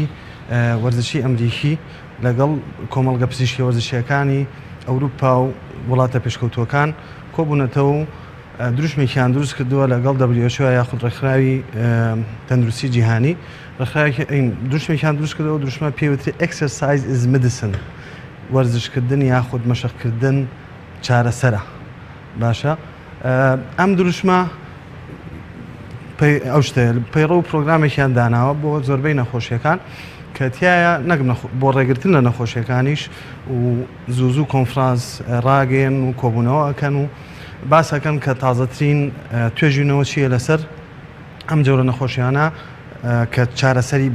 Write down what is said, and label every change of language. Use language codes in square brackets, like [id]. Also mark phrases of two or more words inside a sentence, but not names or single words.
[ckb] وەرزشی ئەمریکی لەگەڵ کۆمەڵگە پزیشکی وەرزشیەکانی ئەوروپا و وڵاتە پێشکەوتوەکان کۆبوونەتەوە و دروشمێکیان دروست کردووە لەگەڵ WHO یاخود ڕێکخراوی تەندروستی جیهانی دروشمێکیان دروست کردەوە دروشمە پێوتری [en] exercise is medicine [ckb] وەرزشکردن یاخود مەشقکردن چارەسەرە باشە ئەم دروشمە ئەو شتەیە پەیڕە و پرۆگرامێکیان داناوە بۆ زۆربەی نەخۆشیەکان کە تایە نەک بۆ ڕێگرتن لە نەخۆشیەکانیش و زوو کۆنفرانس ڕاگەن و کۆبوونەوە ئەکەن و باسەکەن کە تازەترین توێژینەوە چیە لەسەر ئەم جۆرە نەخۆشیانە کە چارەسەری